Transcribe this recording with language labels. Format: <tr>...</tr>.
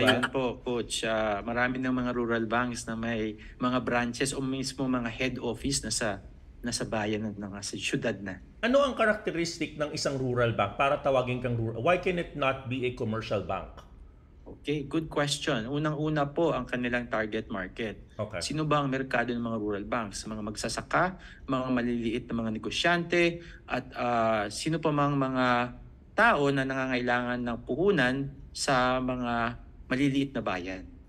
<tl>ngayon po, Coach, marami ng mga rural banks na may mga branches o mismo mga head office nasa bayan na nasa syudad na. Ano ang characteristic ng isang rural bank para tawagin kang rural?</tl> <en>Why can it not be a commercial bank? Okay, good question.</en> <tl>Unang-una po ang kanilang target market.</tl> <en>Okay.</en> <tl>Sino ba ang merkado ng mga rural banks? Mga magsasaka, mga maliliit na mga negosyante, at sino pa mang mga tao na nangangailangan ng puhunan sa mga maliliit na bayan.</tl>